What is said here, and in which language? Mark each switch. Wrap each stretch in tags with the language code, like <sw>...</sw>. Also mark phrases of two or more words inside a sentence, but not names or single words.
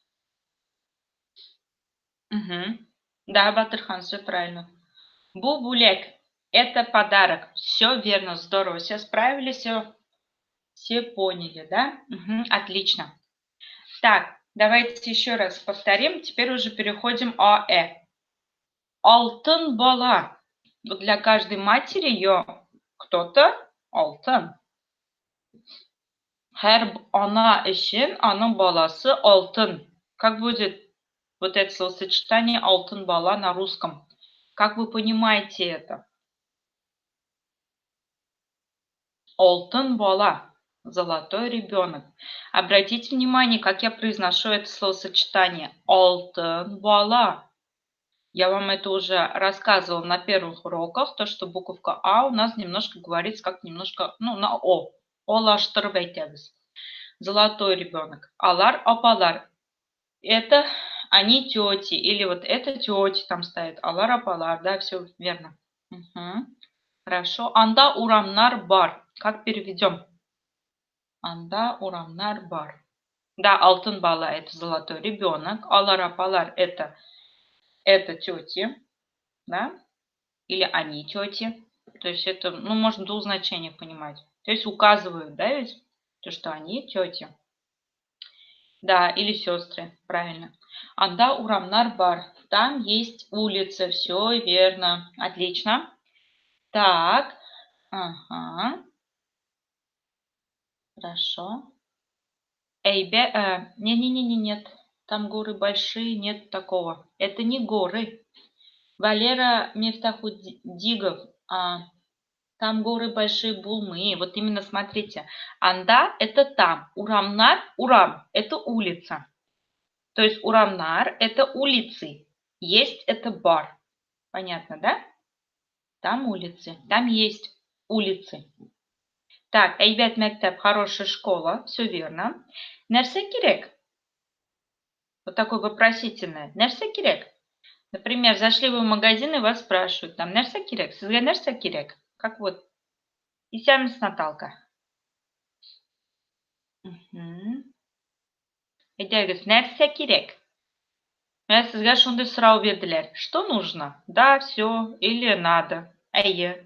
<ru>Да, Батырхан, все правильно. Бубулек. Это подарок. Все верно, здорово. Все справились, все поняли, да? Отлично. Так, давайте еще раз повторим. Теперь уже переходим АЭ.</ru> <tt>Алтын бала.</tt> <ru>Вот для каждой матери ее кто-то алтын.</ru> <tt>Һәр ана өчен аның баласы алтын.</tt> <ru>Как будет вот это словосочетание</ru> <tt>алтын бала</tt> <ru>на русском? Как вы понимаете это?</ru> <tt>Алтын бала.</tt> <ru>Золотой ребенок. Обратите внимание, как я произношу это словосочетание.</ru> <tt>Алтын бала.</tt> <ru>Я вам это уже рассказывала на первых уроках, то, что буковка А у нас немножко говорится как немножко, на О.</ru> <tt>Олаштырып әйтәбез.</tt> <ru>Золотой ребенок.</ru> <tt>Алар, апалар.</tt> <ru>Это они тети. Или вот это тети там стоит.</ru> <tt>Алар, апалар. Да,</tt> <ru>все верно. Хорошо.</ru> <tt>Анда урамнар бар.</tt> <ru>Как переведем?</ru> <tt>Анда урамнар бар.</tt> <ru>Да,</ru> <tt>алтын бала</tt> <ru>это золотой ребенок.</ru> <tt>Алар, апалар</tt> <ru>это тети. Да? Или они тети. То есть это, можно двух значений понимать. То есть указывают, да, ведь? То, что они тети. Да, или сестры, правильно.</ru> <tt>Анда урамнар бар.</tt> <ru>Там есть улица, все верно. Отлично. Так. Ага. Хорошо. Нет. Там горы большие, нет такого. Это не горы. Валера Мифтахуддигов. Там горы большие, булмы. Вот именно смотрите. Анда – это там.</ru> <tt>Урамнар – урам –</tt> <ru>это улица. То есть урамнар – это улицы. Есть – это бар. Понятно, да? Там улицы. Там есть улицы. Так,</ru> <tt>әйбәт мәктәп,</tt> <ru>хорошая школа. Все верно.</ru> <tt>Нәрсә кирәк?</tt> <ru>Вот такое вопросительное.</ru> <tt>Нәрсә кирәк?</tt> <ru>Например, зашли вы в магазин и вас спрашивают, там,</ru> <tt>нәрсә кирәк? Сезгә нәрсә кирәк?</tt> <ru>Как вот.</ru> <tt>Исәмез, Наталка. Әйдәгез, нәрсә кирәк? Менә сезгә шундый сорау бирделәр.</tt> <ru>Что нужно? Да, все. Или надо. Әйе.</ru>